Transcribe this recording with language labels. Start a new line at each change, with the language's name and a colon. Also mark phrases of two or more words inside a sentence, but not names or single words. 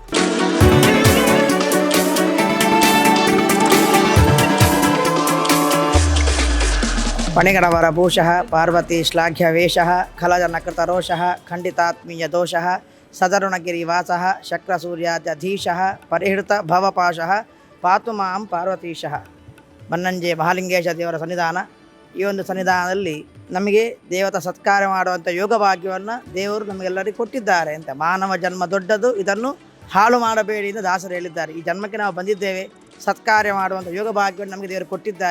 Sanskrit: ಪಣಿಗಡವರ ಭೂಷಃ ಪಾರ್ವತಿ ಶ್ಲಾಘ್ಯ ವೇಷಃ ಖಲಜನಕೃತರೋಷಃ ಖಂಡಿತಾತ್ಮೀಯ ದೋಷಃ ಸದರುಣಗಿರಿವಾಸಃ ಶಕ್ರಸೂರ್ಯಾದ್ಯಧೀಶಃ ಪರಿಹೃತ ಭವಪಾಶಃ ಪಾತು ಮಾಂ ಪಾರ್ವತೀಶಃ.
Kannada: ಬನ್ನಂಜೆ ಮಹಾಲಿಂಗೇಶ ದೇವರ ಸನ್ನಿಧಾನ. ಈ ಒಂದು ಸನ್ನಿಧಾನದಲ್ಲಿ ನಮಗೆ ದೇವತಾ ಸತ್ಕಾರ ಮಾಡುವಂಥ ಯೋಗ ಭಾಗ್ಯವನ್ನು ದೇವರು ನಮಗೆಲ್ಲರಿಗೂ ಕೊಟ್ಟಿದ್ದಾರೆ ಅಂತ. ಮಾನವ ಜನ್ಮ ದೊಡ್ಡದು, ಇದನ್ನು ಹಾಳು ಮಾಡಬೇಡಿ ಎಂದು ದಾಸರು ಹೇಳಿದ್ದಾರೆ. ಈ ಜನ್ಮಕ್ಕೆ ನಾವು ಬಂದಿದ್ದೇವೆ, ಸತ್ಕಾರ್ಯ ಮಾಡುವಂಥ ಯೋಗ ಭಾಗ್ಯವನ್ನು ನಮಗೆ ದೇವರು ಕೊಟ್ಟಿದ್ದಾರೆ.